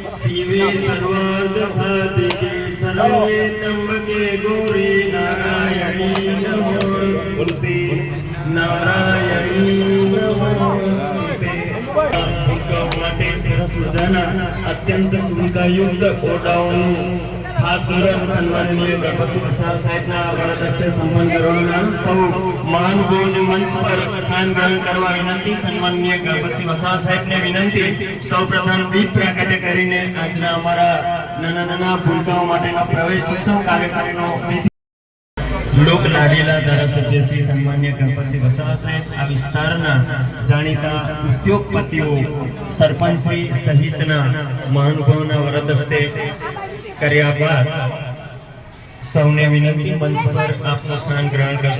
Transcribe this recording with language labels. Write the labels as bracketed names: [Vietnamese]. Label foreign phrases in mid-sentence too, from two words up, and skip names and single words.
[Sanskrit] शिवे सर्वार्थ साधिके सर्वे त्र्यंबके गौरी नारायणी नमोस्तुते नारायणी नमोस्तुते। [Gujarati] માટે સરસ મજાના અત્યંત સુવિધાયુક્ત ઓરડાઓનું ખાતમુહૂર્ત સન્માનનીય ગણપતિ વસાવા સાહેબના વરદ હસ્તે સન્માન કરવાના સૌ મહાનુભાવોને મંચ પર સ્થાન ગ્રહણ કરવા વિનંતી। સન્માનનીય ગણપતિ વસાવા સાહેબને વિનંતી સૌપ્રથમ દીપ પ્રાગટ્ય કરીને આજના અમારા નાના નાના ભૂલકાઓ માટેનો પ્રવેશ ઉત્સવ કાર્યક્રમનો લોક લાડીલા ધારાસભ્ય શ્રી સન્માનીય ગણપતિ વસાવા સાહેબ આ વિસ્તારના જાણીતા ઉદ્યોગપતિઓ સરપંચ શ્રી સહિતના મહાનુભાવોના વરદ હસ્તે કર્યા બાદ સૌને વિનંતી મંચ પર આપનું સ્થાન ગ્રહણ કરશો।